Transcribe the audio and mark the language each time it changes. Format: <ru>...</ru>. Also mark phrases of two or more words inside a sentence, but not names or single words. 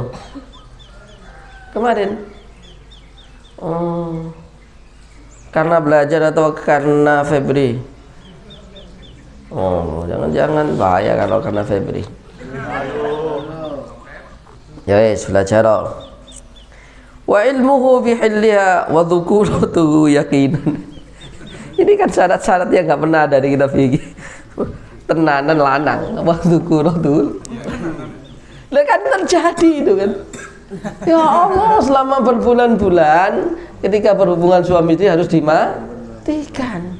<id>Kemarin. Karena belajar atau karena Febri? Jangan bahaya kalau karena Febri.</id> <jv>Ya wes, belajar.</jv> <ar>وعلمه بحلها وذكورته يقينا.</ar> <id>Ini kan syarat-syarat yang nggak pernah ada di kitab fikih.</id> <jv>Tenanan lanang,</jv> <ar>وذكورته.</ar> <id>Lah kan terjadi itu kan. Ya Allah, selama berbulan-bulan ketika berhubungan suami istri harus dimatikan.</id>